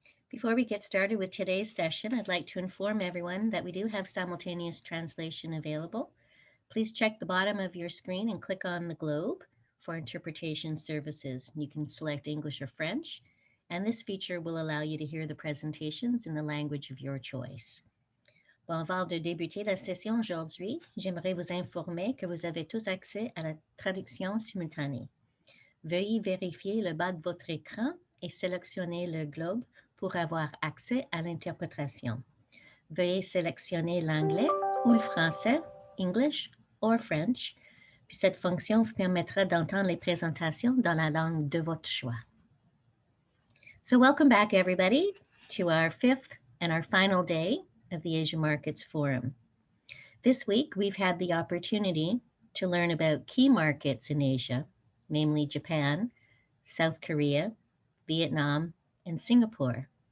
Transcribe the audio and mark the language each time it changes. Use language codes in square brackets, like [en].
[en] Before we get started with today's session, I'd like to inform everyone that we do have simultaneous translation available. Please check the bottom of your screen and click on the globe for interpretation services. You can select English or French, and this feature will allow you to hear the presentations in the language of your choice. [fr] Bon, avant de débuter la session aujourd'hui, j'aimerais vous informer que vous avez tous accès à la traduction simultanée. Veuillez vérifier le bas de votre écran et sélectionner le globe pour avoir accès à l'interprétation. Veuillez sélectionner l'anglais ou le français, [en] English or French, [fr] puis cette fonction vous permettra d'entendre les présentations dans la langue de votre choix. [en] So welcome back, everybody, to our fifth and our final day of the Asia Markets Forum. This week, we've had the opportunity to learn about key markets in Asia, namely Japan, South Korea, Vietnam, and Singapore.